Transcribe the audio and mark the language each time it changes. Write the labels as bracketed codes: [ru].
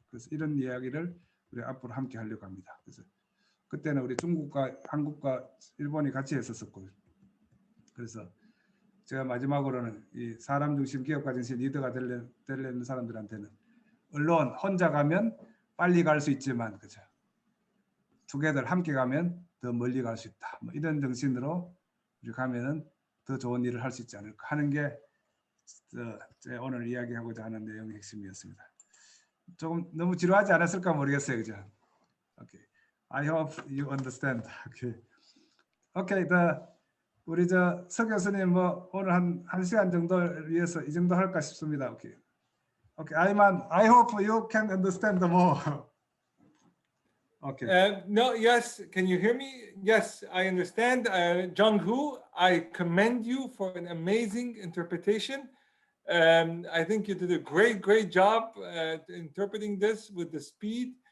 [ko] 그래서 이런 이야기를 우리 앞으로 함께 하려고 합니다. 그래서 그때는 우리 중국과 한국과 일본이 같이 했었었고 그래서 제가 마지막으로는 이 사람 중심 기업가 정신 리더가 되려는 사람들한테는 물론 혼자 가면 빨리 갈 수 있지만 그죠? 투게더 함께 가면 더 멀리 갈 수 있다. 뭐 이런 정신으로 이렇게 가면은 더 좋은 일을 할 수 있지 않을까 하는 게 제가 오늘 이야기하고자 하는 내용의 핵심이었습니다. 조금 너무 지루하지 않았을까 모르겠어요, 그죠? [en] Okay, I hope you understand. [ko] Okay, 우리 서 교수님 뭐 오늘 한 시간 정도를 위해서 이 정도 할까 싶습니다. [en] Okay, I hope you can understand more. Okay. No, yes, can you hear me? Yes, I understand. Jung-Hoo, I commend you for an amazing interpretation. I think you did a great job interpreting this with the speed.